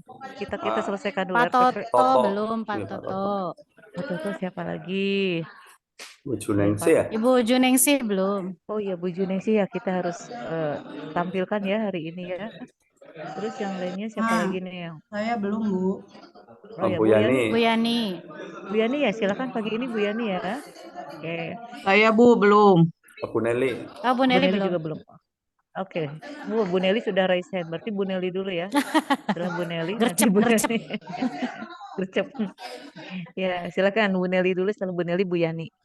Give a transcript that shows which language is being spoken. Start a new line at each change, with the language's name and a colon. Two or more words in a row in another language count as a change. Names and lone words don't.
Indonesian: Kita kita selesaikan dulu Pak RPP. Toto belum, Pak Iya, Pak Toto. Toto. Atau tuh siapa lagi? Bu Ya, Juningsih Pak. ya? Ibu Juningsih belum. Oh iya Bu Junesi ya kita harus eh, tampilkan ya hari ini ya. Terus yang lainnya siapa Ah, lagi nih yang? saya belum, Bu. Oh ya Bu Bu Yani. Bu Yani. Yani. Bu Yani ya silakan pagi ini Bu Yani ya. Oke. Saya, Bu, belum. Bu Nelly. Oh, Bu Bu Nelly Nelly belum. juga belum. Oke. Bu Nelly sudah
English: raise hand.
Indonesian: Berarti Bu Nelly dulu ya. Setelah Bu Nelly nanti Gercep, Bu gercep. Yani. Gercep. Ya silakan Bu Nelly dulu setelah Bu Nelly Bu Yani.